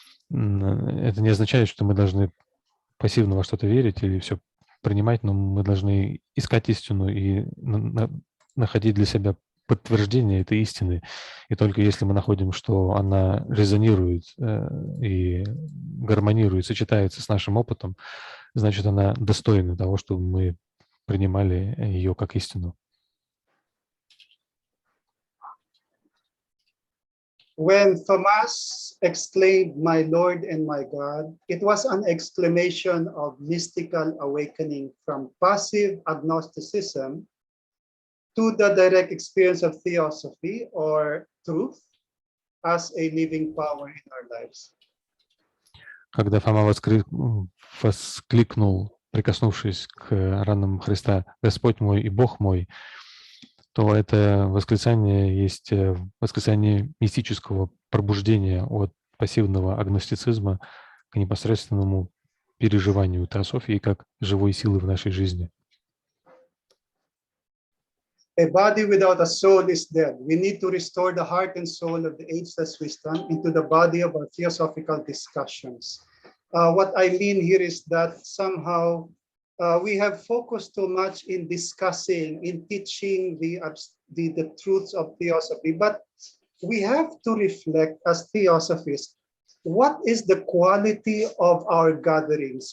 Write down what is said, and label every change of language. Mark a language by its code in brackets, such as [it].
[ru] Это не означает, что мы должны пассивно во что-то верить или все принимать, но мы должны искать истину и находить для себя подтверждение этой истины. И только если мы находим, что она резонирует и гармонирует, сочетается с нашим опытом, значит, она достойна того, чтобы мы принимали ее как истину. [en] When Thomas exclaimed, "My Lord and my God," it was an exclamation of mystical awakening from passive agnosticism to the direct experience of theosophy or truth as a living power in our lives. [ru] Когда Фома воскликнул, прикоснувшись к ранам Христа, «Господь мой и Бог мой», то это восклицание есть восклицание мистического пробуждения от пассивного агностицизма к непосредственному переживанию теософии как живой силы в нашей жизни. [en] A body without a soul is dead. We need to restore the heart and soul of the ageless wisdom into the body of our theosophical discussions. What I mean here is that somehow we have focused too much in discussing, in teaching the truths of theosophy, but we have to reflect as theosophists, what is the quality of our gatherings?